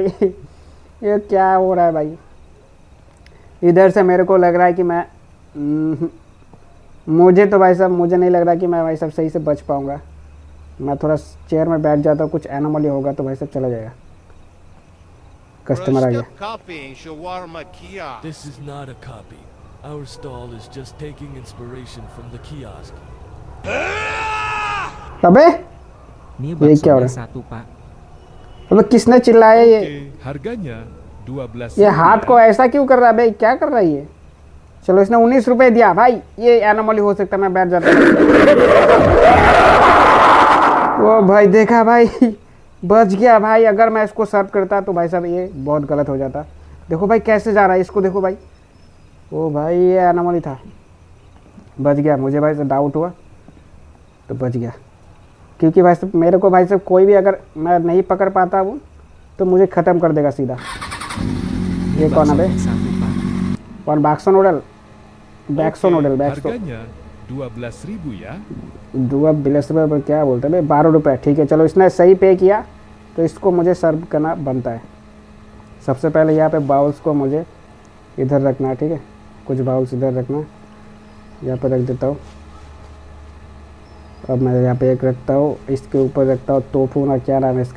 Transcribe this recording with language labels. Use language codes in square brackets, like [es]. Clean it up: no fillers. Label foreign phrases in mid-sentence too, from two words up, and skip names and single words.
[hi] ये क्या हो रहा है भाई। इधर से मेरे को लग रहा है कि मैं मुझे तो भाई साहब मुझे नहीं लग रहा कि मैं भाई साहब सही से बच पाऊँगा। मैं थोड़ा चेयर में बैठ जाता हूँ, कुछ एनोमली होगा तो भाई साहब चला जाएगा। कस्टमर आ गया। [en] Coffee and shawarma kiosk. This is not a copy. Our stall is just taking inspiration from the kiosk. [hi] अबे [id] Ini [hi] Ini क्या हो [id] baksonya [hi] रहा है? [id] 1 pak. [hi] अबे किसने चिल्लाया ये? [id] Oke, harganya 12.000 [hi] ये हाथ को ऐसा क्यों कर रहा है भाई, क्या कर रहा है ये? चलो इसने 19 रुपए दिया भाई, ये एनोमली हो सकता है। मैं बैठ जाता हूँ। वो भाई देखा भाई, बच गया भाई। अगर मैं इसको सर्व करता तो भाई साहब ये बहुत गलत हो जाता। देखो भाई कैसे जा रहा है, इसको देखो भाई। ओ भाई ये एनोमली था, बच गया। मुझे भाई से डाउट हुआ तो बच गया, क्योंकि भाई साहब मेरे को भाई साहब कोई भी अगर मैं नहीं पकड़ पाता वो तो मुझे ख़त्म कर देगा सीधा। [id] Ini [hi] ये कौन है बे? [id] baksonya 1 pak. [hi] और बाक्सो नूडल, बैक्सो नूडल, बैक्सो [id] harganya 12.000 ya. [hi] दुआ बिलस रुपये पर क्या बोलते हैं भाई, 12 रुपये। ठीक है चलो, इसने सही पे किया तो इसको मुझे सर्व करना बनता है। सबसे पहले यहाँ पे बाउल्स को मुझे इधर रखना है। ठीक है, कुछ बाउल्स इधर रखना, यहाँ पे रख देता हूँ। अब मैं यहाँ पे एक रखता हूँ, इसके ऊपर रखता हूँ टोफू ना, क्या नाम है इसका।